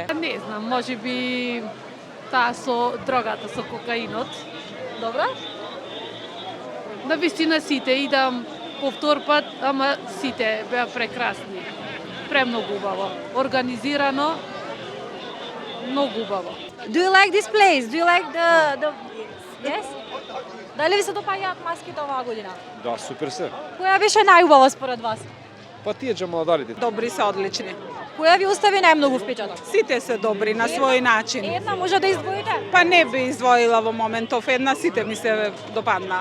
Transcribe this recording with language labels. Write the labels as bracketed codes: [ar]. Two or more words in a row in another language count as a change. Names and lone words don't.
[mk] Не знам, може би таа со дрогата, со кокаинот. Добро? На вистина сите идам по втор пат, ама сите беа прекрасни. Премногу убаво. Организирано, многу убаво. [en] Do you like this place? Do you like the Yes? [mk] Дали ви се допаѓаат маските оваа година? Да, супер се. Која беше најубава според вас? Па тие джамаладарите. Добри се, одлични. Која ви остави најмногу впечаток? Сите се добри на свој начин. Една може да издвоите? Па не би издвоила во моментов една, сите ми се допадна.